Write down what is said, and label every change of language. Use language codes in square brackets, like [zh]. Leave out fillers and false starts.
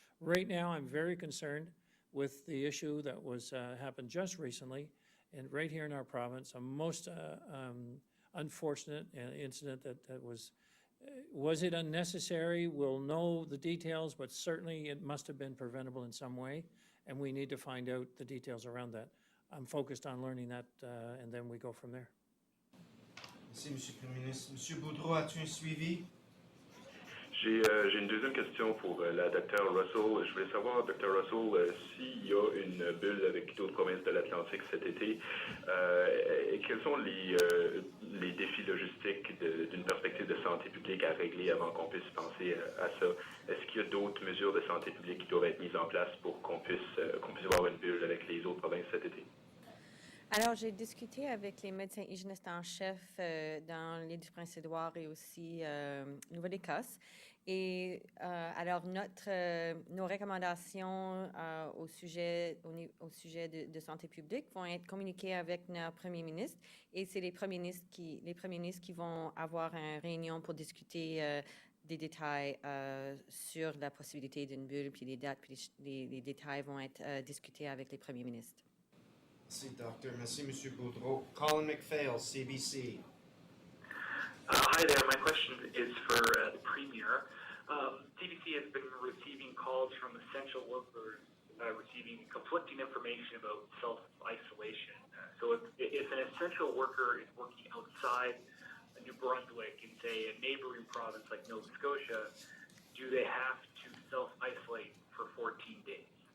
[en] Right now, I'm very concerned with the issue that was happened just recently, and right here in our province, a most unfortunate incident that was it unnecessary? We'll know the details, but certainly it must have been preventable in some way, and we need to find out the details around that. I'm focused on learning that, and then we go from there. [fr] Merci, Monsieur le Premier ministre. Monsieur Boudreau, as-tu un suivi? J'ai une deuxième question pour la Dr Russell. Je voulais savoir, Dr Russell, s'il y a une bulle avec d'autres provinces de l'Atlantique cet été, et quels sont les défis logistiques d'une perspective de santé publique à régler avant qu'on puisse penser à ça? Est-ce qu'il y a d'autres mesures de santé publique qui doivent être mises en place pour qu'on puisse avoir une bulle avec les autres provinces cet été? Alors, j'ai discuté avec les médecins hygiénistes en chef dans l'île du Prince-Édouard et aussi Nouvelle-Écosse. Et alors, nos recommandations au sujet de santé publique vont être communiquées avec notre premier ministre. Et c'est les premiers ministres qui vont avoir une réunion pour discuter des détails sur la possibilité d'une bulle, puis les dates, puis les détails vont être discutés avec les premiers ministres. Merci, Doctor. Merci, Monsieur Boudreau. Colin McPhail, CBC. [en] Hi there. My question is for the Premier. CBC has been receiving calls from essential workers receiving conflicting information about self-isolation. So if an essential worker is working outside New Brunswick in, say, a neighboring province like Nova Scotia, do they have to self-isolate for 14 days?